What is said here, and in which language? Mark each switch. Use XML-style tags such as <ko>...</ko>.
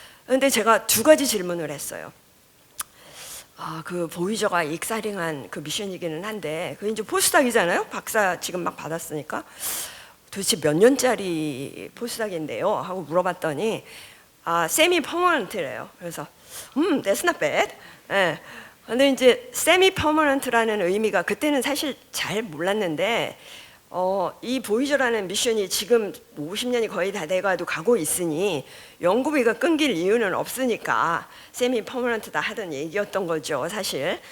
<ko>그런데 제가 두 가지 질문을 했어요. 그 보이저가 익사링한 그 미션이기는 한데 그 이제 포스닥이잖아요. 박사 지금 막 받았으니까 도대체 몇 년짜리 포스닥인데요? 하고 물어봤더니 세미 퍼머넌트래요. 그래서</ko> <en>that's not bad.</en> <ko>근데 이제 세미 퍼머넌트라는 의미가 그때는 사실 잘 몰랐는데 이 보이저라는 미션이 지금 50년이 거의 다 돼가도 가고 있으니 연구비가 끊길 이유는 없으니까 세미 퍼머넌트다 하던 얘기였던 거죠, 사실.</ko>